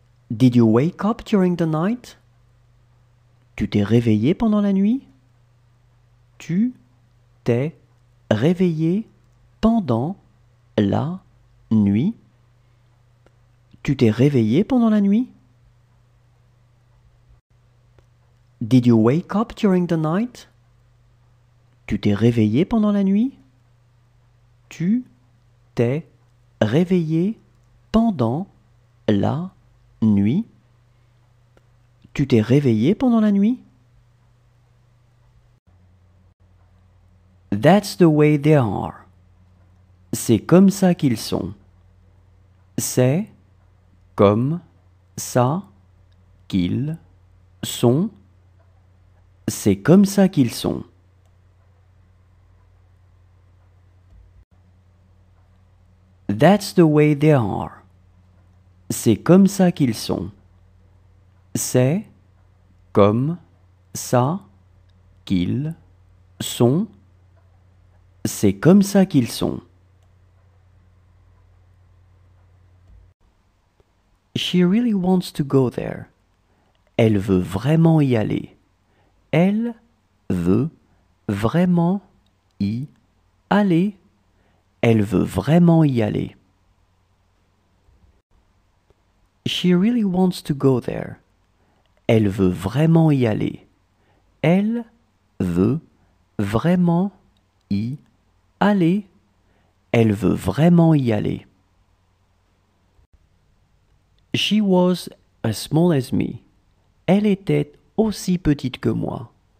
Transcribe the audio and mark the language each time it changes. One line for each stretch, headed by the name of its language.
English: Did you wake up during the night?
French: Tu t'es réveillé pendant la nuit? Tu t'es réveillé pendant la nuit? Tu t'es réveillé pendant la nuit?
English: Did you wake up during the night?
French: Tu t'es réveillé pendant la nuit? Tu t'es réveillé pendant la nuit? Tu t'es réveillé pendant la nuit?
English: That's the way they are.
French: C'est comme ça qu'ils sont. C'est comme ça qu'ils sont. C'est comme ça qu'ils sont.
English: That's the way they are.
French: C'est comme ça qu'ils sont. C'est comme ça qu'ils sont. C'est comme ça qu'ils sont.
English: She really wants to go there.
French: Elle veut vraiment y aller. Elle veut vraiment y aller. Elle veut vraiment y aller.
English: She really wants to go there.
French: Elle veut vraiment y aller. Elle veut vraiment y aller. Elle veut vraiment y aller.
English: She was as small as me.
French: Elle était aussi petite que moi.